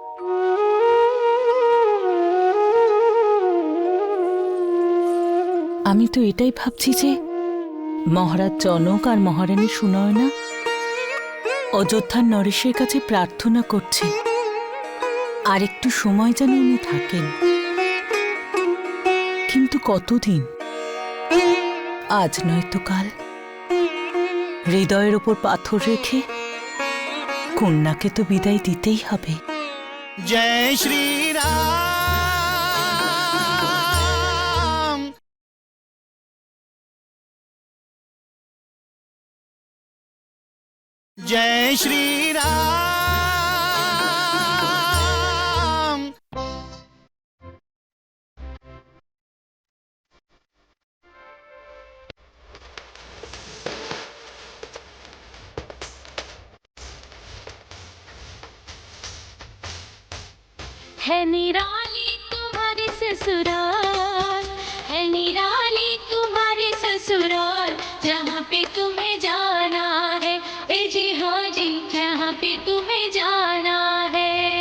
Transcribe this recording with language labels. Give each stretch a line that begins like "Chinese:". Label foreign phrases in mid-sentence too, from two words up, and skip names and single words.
Bangla: আমি তো এটাই ভাবছি যে মহারাজ জনক আর মহারানী সুনয়না অযোধ্যার নরেশের কাছে প্রার্থনা করছে আর একটু সময় যেন উনি থাকেন। কিন্তু কতদিন? আজ নয়তো কাল। হৃদয়ের ওপর পাথর রেখে কন্যাকে তো বিদায় দিতেই হবে।
Hindi: जय श्री राम। जय श्री राम। है निराली तुम्हारी ससुराल, है निराली तुम्हारी ससुराल, जहाँ पे तुम्हें जाना है, ए जी हाँ जी, जहाँ पे तुम्हें जाना है।